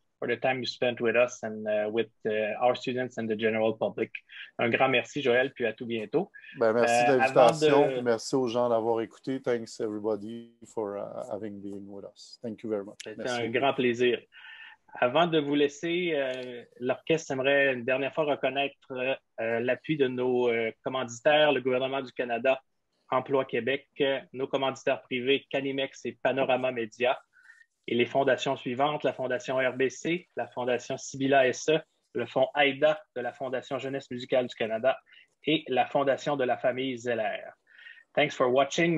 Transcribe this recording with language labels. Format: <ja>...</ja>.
<en>For the time you spent with us and with our students and the general public.</en> <fr>Un grand merci, Joël, puis à tout bientôt. Ben, merci de l'invitation, puis De... merci aux gens d'avoir écouté.</fr> <en>Thanks everybody for having been with us. Thank you very much.</en> <fr>C'était un grand plaisir. Avant de vous laisser, l'orchestre aimerait une dernière fois reconnaître l'appui de nos commanditaires, le gouvernement du Canada, Emploi Québec, nos commanditaires privés, Canimex et Panorama Média, et les fondations suivantes, la Fondation RBC, la Fondation Sibilla SE, le Fonds AIDA de la Fondation Jeunesse musicale du Canada et la Fondation de la famille Zeller.</fr> <en>Thanks for watching.</en>